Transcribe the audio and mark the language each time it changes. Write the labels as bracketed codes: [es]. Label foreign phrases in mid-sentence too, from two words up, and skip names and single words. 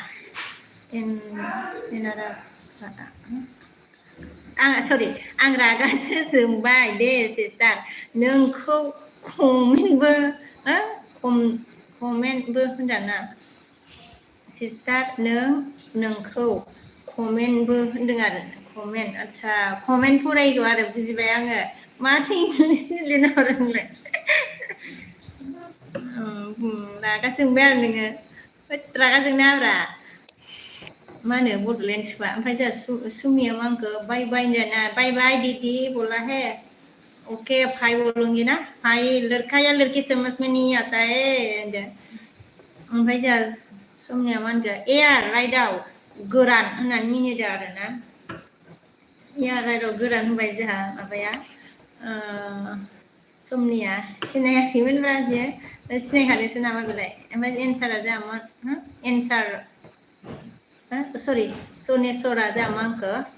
[brx] एनारा सरि आं रागासो जोंबाय दे सिस्टार नोंखौ कमेन्टबो होनदाना सिस्टार नोंखौ कमेन्टबो होनदों आरो कमेन्ट आच्छा कमेन्ट फरायगौ आरो बुजिबाय आङो माथो इंलिसनि लिरना हरो नोंलाय रागा जोंबाय आरो नोङो रागा जोंनाङाब्रा मा होनो बड'लेण्ड फिफा ओमफ्राय जोंहा सुमिया मा होनखो [en] bye bye [brx] होनजाना [en] bye bye [hi] दीदी बोला है ओके भाई बोलूंगी ना भाई लड़का या लड़की समझ में नहीं आता है [brx] ओमफ्राय जोंहा सुमिया मा होनखो एयार राइडआव गोरान होननानै मिनिदों आरोना एयार राइडआव गोरान होनबाय जोंहा माबाया समनिया सिनायाखैमोनब्रा बियो सिनायखादोंसो नामा बेलाय ओमफ्राय एन्सारा जोंहा मा एन्सार सरि सनेस्वरा जोंहा मा होनखो